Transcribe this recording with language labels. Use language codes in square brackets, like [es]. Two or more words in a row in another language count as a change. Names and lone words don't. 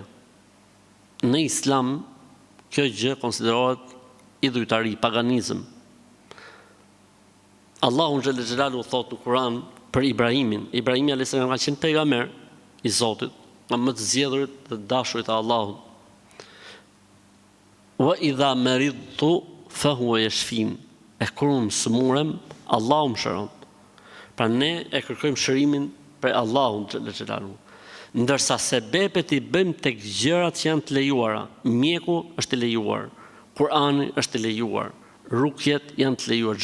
[sq] Në islam, kjo gjë konsiderohet idhujtari, paganizëm. Allahu [ar] جل جلاله [sq] thotë në Kur'an për Ibrahimin. Ibrahimi [ar] عليه السلام [sq] ka qenë pejgamber i Zotit, nga më të zgjedhurit dhe dashurit e Allahut. [ar] وإذا مرضت فهو يشفين. [sq] E kur unë smurem, Allahu më shëron. Pra ne e kërkojmë shërimin prej Allahut [ar] جل جلاله. [sq] Ndërsa sebepet i bëjmë tek gjërat që janë të lejuara. Mjeku është i lejuar, Kur'ani është i lejuar, rukjet janë të lejuar.